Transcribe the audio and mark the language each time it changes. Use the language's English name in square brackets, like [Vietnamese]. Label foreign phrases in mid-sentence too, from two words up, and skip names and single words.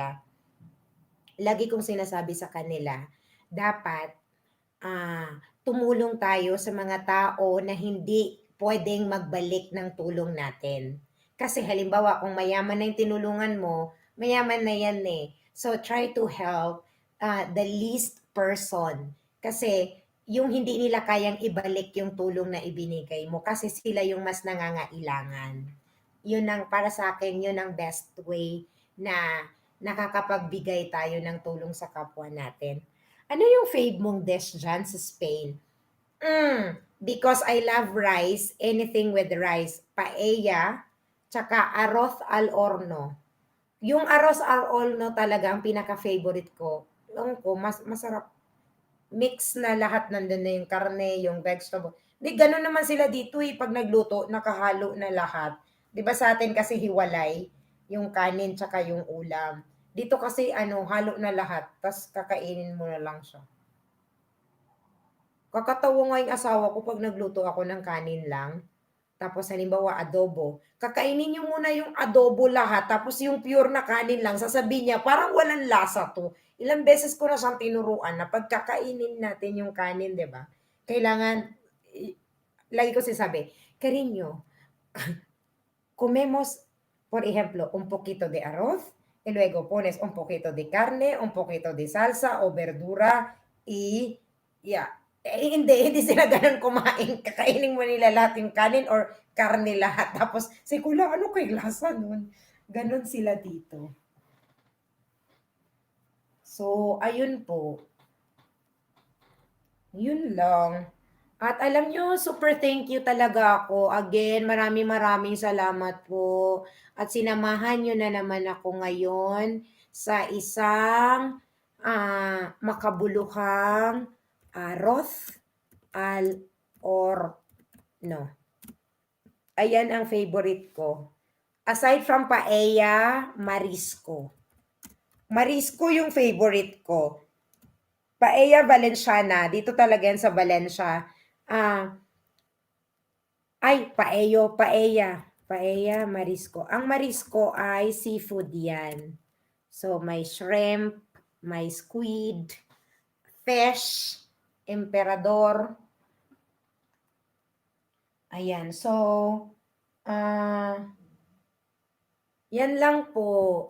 [Filipino] Lagi kong sinasabi sa kanila, dapat tumulong tayo sa mga tao na hindi pwedeng magbalik ng tulong natin. Kasi halimbawa, kung mayaman na yung tinulungan mo, mayaman na yan eh. [English] So, try to help the least person. [Filipino] Kasi, yung hindi nila kayang ibalik yung tulong na ibinigay mo kasi sila yung mas nangangailangan. Yun ang, para sa akin, yun ang [English] best way [Filipino] na nakakapagbigay tayo ng tulong sa kapwa natin. Ano yung fave mong dish dyan sa Spain? [English] Because I love rice, anything with rice. [Filipino] Paella, tsaka [Spanish] arroz al horno. [Filipino] Yung [Spanish] arroz al horno [Filipino] talaga ang pinaka-favorite ko. Ewan ko, masarap. Mix na lahat nandun na yung karne, yung vegetable. Di, ganun naman sila dito eh. Pag nagluto, nakahalo na lahat. Di ba sa atin kasi hiwalay yung kanin tsaka yung ulam. Dito kasi ano, halo na lahat. Tapos kakainin mo na lang siya. Kakatawa nga yung asawa ko 'pag nagluto ako ng kanin lang, tapos halimbawa adobo, kakainin niyo muna yung adobo lahat tapos yung pure na kanin lang sasabihin niya, "Parang walang lasa 'to." Ilang beses ko na siyang tinuruan na 'pag kakainin natin yung kanin, 'di ba, kailangan i lagi ko sinasabi, [Spanish] "Cariño, comemos, por ejemplo, un poquito de arroz y luego pones un poquito de carne, un poquito de salsa o verdura y yeah." [Filipino] Eh, hindi sila gano'n kumain. Kakainin mo nila lahat yung kanin or karne lahat. Tapos si Kula, ano kay lasa nun? Gano'n sila dito. So, ayun po. Yun lang. At alam nyo, [English] super thank you talaga ako. [Filipino] Again, maraming salamat po. At sinamahan nyo na naman ako ngayon sa isang makabuluhang [Spanish] arroz al horno. [Filipino] Ayan ang favorite ko. [English] Aside from paella, marisco. [Filipino] Marisco yung favorite ko. Paella Valenciana, dito talaga yan sa Valencia. [Spanish] Paella, marisco. [Filipino] Ang marisco ay seafood yan. So, may shrimp, may squid, fish, emperador. Ayan. So, yan lang po.